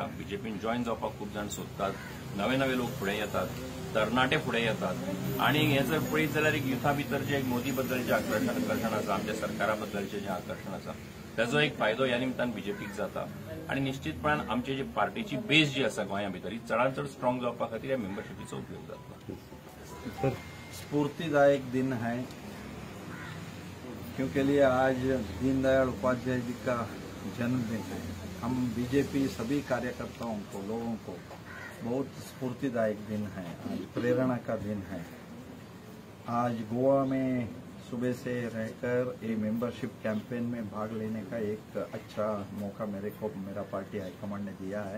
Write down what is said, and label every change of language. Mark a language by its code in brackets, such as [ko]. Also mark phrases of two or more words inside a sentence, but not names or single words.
[kok] BJPन जॉयन जावपाक खूब जाण सोदतात, नवे नवे लोक फुडें येतात, तरणाटे फुडें येतात आनी हें जर पळयत जाल्यार एक युथा भितर जे मोदी बद्दलचें आकर्शण आसा, आमच्या सरकारा बद्दलचें जें आकर्शण आसा ताचो एक फायदो ह्या निमतान BJPक जाता. आनी निश्चितपणान आमची जी पार्टीची बेस जी आसा गोंया भितर ही चडांत चड स्ट्रॉंग जावपा खातीर ह्या मेंबरशिपीचो उपयोग जातलो. [hi] स्फूर्तिदायक दिन है क्योंकि लिए आज दीनदयाल उपाध्याय जी का जन्मदिन है. हम BJP सभी कार्यकर्ताओं को, लोगों को बहुत स्फूर्तिदायक दिन है, आज प्रेरणा का दिन है. आज गोवा में सुबह से रहकर ये [en] membership campaign [hi] में भाग लेने का एक अच्छा मौका मेरे को मेरा [en] party high command [hi] ने दिया है.